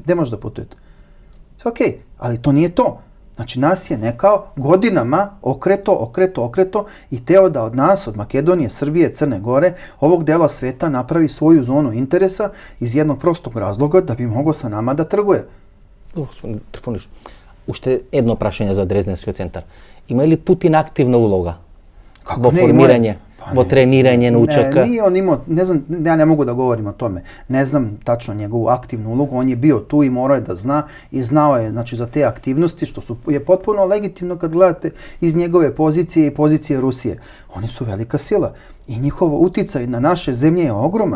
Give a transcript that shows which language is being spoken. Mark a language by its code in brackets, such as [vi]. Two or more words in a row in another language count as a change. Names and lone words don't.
[sr] Gde možete da putujete? Okej, ali to nije to. Znači, nas je nekao godinama okreto i teo da od nas, od Makedonije, Srbije, Crne Gore, ovog dela sveta napravi svoju zonu interesa iz jednog prostog razloga da bi mogao sa nama da trguje. [mk] Господин Трифонович, уште едно прашање за Дрезденскиот центар. Има ли Путин активна улога во формирање во тренирање на учека. [sr] Nije on imao, ne znam, ja ne mogu da govorim o tome. Ne znam tačno njegovu aktivnu ulogu, on je bio tu i morao je da zna i znao je, znači, za te aktivnosti, je potpuno legitimno kad gledate iz njegove pozicije i pozicije Rusije. Oni su velika sila i njihov uticaj na naše zemlje je ogroman.